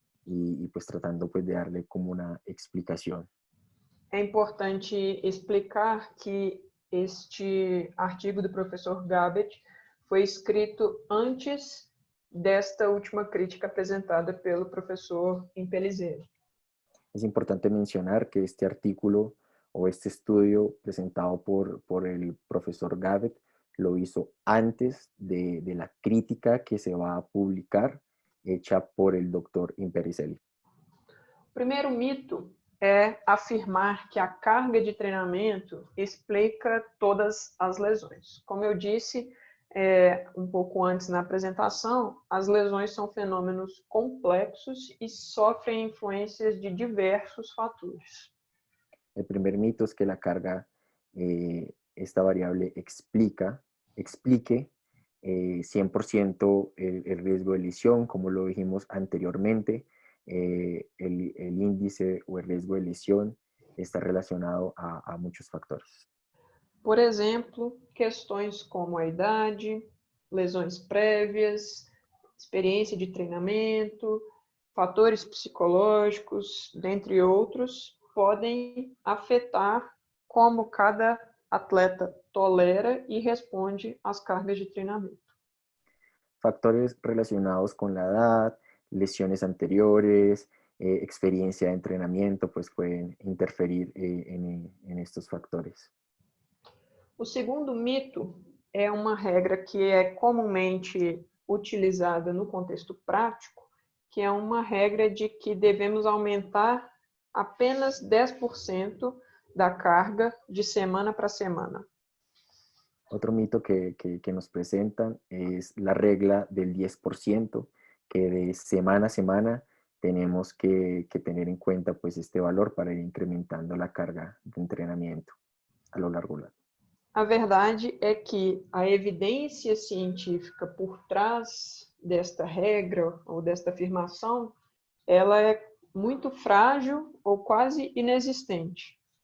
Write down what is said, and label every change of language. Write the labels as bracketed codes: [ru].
[es] y pues tratando pues de darle como una explicación. [pt] É importante explicar que este artigo do professor Gabet foi escrito antes desta última crítica apresentada pelo professor Impelizzeri. [es] Es importante mencionar que este artículo o este estudio presentado por el profesor Gabet lo hizo antes de la crítica que se va a publicar hecha por el doctor Impericelli. [pt] O primeiro mito é afirmar que a carga de treinamento explica todas as lesões. Como eu disse um pouco antes na apresentação, as lesões são fenômenos complexos e sofrem influências de diversos fatores. [es] El primer mito es que la carga, esta variable explique 100% el riesgo de lesión, como lo dijimos anteriormente. El índice o el riesgo de lesión está relacionado a muchos factores. [pt] Por exemplo, questões como a idade, lesões prévias, experiência de treinamento, fatores psicológicos, dentre outros, podem afetar como cada atleta tolera e responde às cargas de treinamento. [es] Factores relacionados con la edad, lesiones anteriores, experiencia de entrenamiento, pues pueden interferir en estos factores. [pt] O segundo mito é uma regra que é comumente utilizada no contexto prático, que é uma regra de que devemos aumentar apenas 10% da carga de semana para semana. [es] Otro mito que nos presentan es la regla del 10%, que de semana a semana tenemos que tener en cuenta pues este valor para ir incrementando la carga de entrenamiento a lo largo del año. [pt] A verdade é que a evidência científica por trás desta regra ou desta afirmação, ela é muito frágil ou quase inexistente.